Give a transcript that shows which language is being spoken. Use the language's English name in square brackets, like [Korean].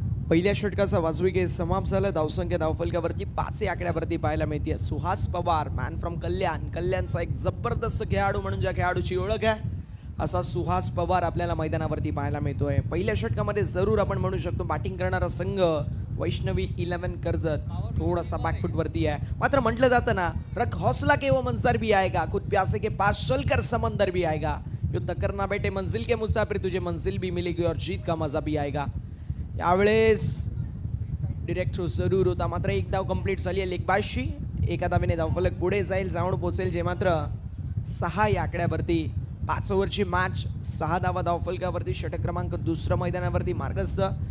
[Marathi] पहिल्या षटकाचा वाजविके समाप्त झाला. धावसंख्या धावफलकावरती 5 या आकड्यावरती पाहायला मिळते. सुहास पवार, मॅन फ्रॉम कल्याण, कल्याणचा एक जबरदस्त खेळाडू म्हणून ज्या खेळाडूची ओळख आहे असा सुहास पवार आपल्याला मैदानावरती पाहायला मिळतोय. पहिल्या षटकामध्ये जरूर आपण म्हणू शकतो बॅटिंग करणारा संघ वैष्णवी 11 कर्जत थोडासा बॅकफुटवरती आहे. मात्र म्हटलं जातं ना, [Hindi] रख हौसला के वो मंजर भी आएगा, खुद प्यासे के पास चलकर समंदर भी आएगा, युद्ध करना बेटे मंजिल के मुसाफिर, तुझे मंजिल भी मिलेगी और जीत का मजा भी आएगा. [Marathi] यावेळेस डिरेक्ट थ्रो जरूर होता, मात्र एक धाव कंप्लीट झाली आहे लेगबाजशी. एका धावेने धावफलक पुढे जाईल, जाऊन पोहोचेल जे मात्र 6 या आकड्यावरती. 5 ओव्हरची मॅच, 6 धावा धावफलकावरती. षटक क्रमांक दुसरं मैदानावरती मार्गस्थ.